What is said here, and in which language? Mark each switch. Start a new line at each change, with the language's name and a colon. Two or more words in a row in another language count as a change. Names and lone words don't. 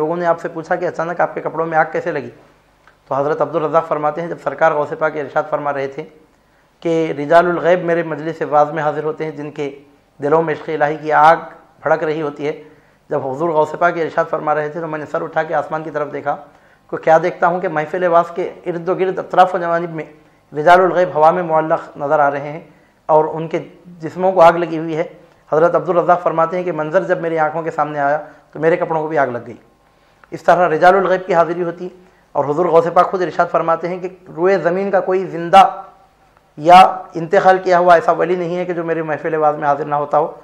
Urdu: لوگوں نے آپ سے پوچھا کہ اچانک آپ کے کپڑوں میں آگ کیسے لگی؟ تو حضرت عبدالرزاق فرماتے ہیں جب سرکار غوث پاک ارشاد فرما رہے تھے کہ رجال الغیب میرے مجلس واز میں حاضر ہوتے ہیں جن کے دلوں میں عشق الہی کی آگ بھڑک رہی ہوتی ہے، جب حضور غوث پاک ارشاد فرما رہے تھے تو میں نے سر اٹھا کے آسمان کی طرف دیکھا کہ کیا دیکھتا ہوں کہ محفل واز کے ارد و گرد اطراف و جوانب میں رجال الغیب ہوا میں معلق نظر آ رہے ہیں اور ان کے جسموں کو آگ لگی ہوئی ہے. حضرت عبدالرزاق فرماتے ہیں کہ منظر جب میری آنکھوں کے سامنے آیا تو میرے کپڑوں کو بھی آگ لگ گئی. اس طرح رجال الغیب کی حاضری ہوتی. اور حضور غوث پاک خود ارشاد فرماتے ہیں کہ روئے زمین کا کوئی زندہ یا انتقال کیا ہوا ایسا ولی نہیں ہے کہ جو میرے محفل واز میں حاضر نہ ہوتا ہو.